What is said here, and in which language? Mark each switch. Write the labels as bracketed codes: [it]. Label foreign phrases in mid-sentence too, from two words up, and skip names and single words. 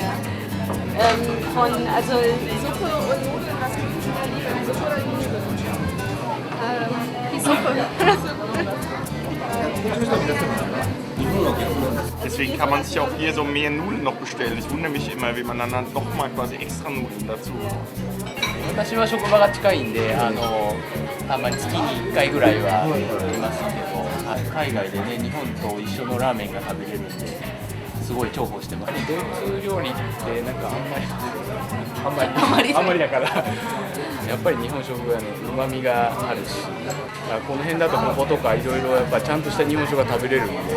[de] Also Suppe und Nudeln, was gibt es da lieber? Suppe oder Nudeln? Die Suppe. Deswegen kann man sich auch hier so mehr Nudeln noch bestellen. Ich wundere mich immer, wie man dann noch mal quasi extra Nudeln dazu. [ja] 私は職場が近いんで、たまに月に1回ぐらいは行きますけど、海外でね、日本と一緒のラーメンが食べれるんで、すごい重宝してます。ドイツ料理ってなんかあんまりだから、やっぱり日本食はね、旨味があるし、この辺だとモモとかいろいろやっぱちゃんとした日本食が食べれるんで、